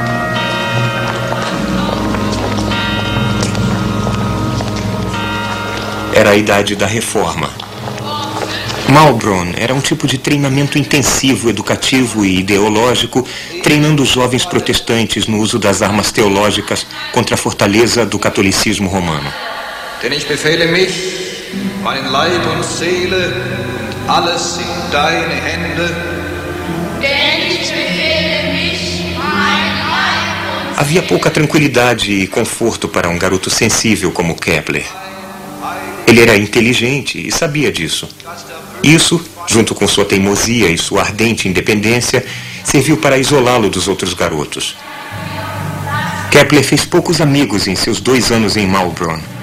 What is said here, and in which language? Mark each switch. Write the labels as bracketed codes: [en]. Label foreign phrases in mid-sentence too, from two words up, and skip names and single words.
[pt] Era a idade da reforma. Maulbronn era um tipo de treinamento intensivo, educativo e ideológico, treinando os jovens protestantes no uso das armas teológicas contra a fortaleza do catolicismo romano. [de] Denn ich befehle mich, mein Leib und Seele, alles in deine Hände. Denn ich befehle mich, mein Leib und [pt] Havia pouca tranquilidade e conforto para um garoto sensível como Kepler. Ele era inteligente e sabia disso. Isso, junto com sua teimosia e sua ardente independência, serviu para isolá-lo dos outros garotos. Kepler fez poucos amigos em seus 2 anos em Maulbronn.